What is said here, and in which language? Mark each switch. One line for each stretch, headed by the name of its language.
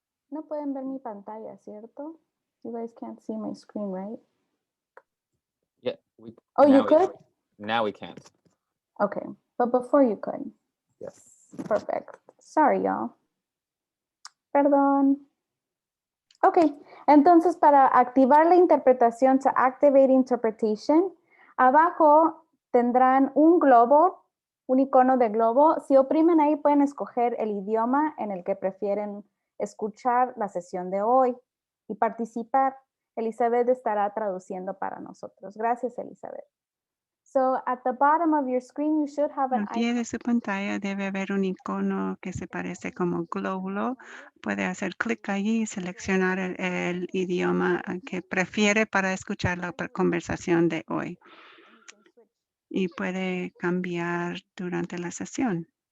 Spanish: No pueden ver mi pantalla, ¿cierto?
English: You guys can't see my screen, right? Yeah. You could? Now we can't. Okay, but before you could. Yes. Perfect. Sorry, y'all.
Spanish: Perdón. Ok, entonces para activar la interpretación,
English: to activate interpretation,
Spanish: abajo tendrán un globo, un icono de globo. Si oprimen ahí pueden escoger el idioma en el que prefieren escuchar la sesión de hoy y participar. Elizabeth estará traduciendo para nosotros. Gracias, Elizabeth.
English: So at the bottom of your screen, you should have an
Spanish: Al pie de su pantalla debe haber un icono que se parece como glóbulo. Puede hacer clic allí y seleccionar el idioma que prefiere para escuchar la conversación de hoy. Y puede cambiar durante la sesión.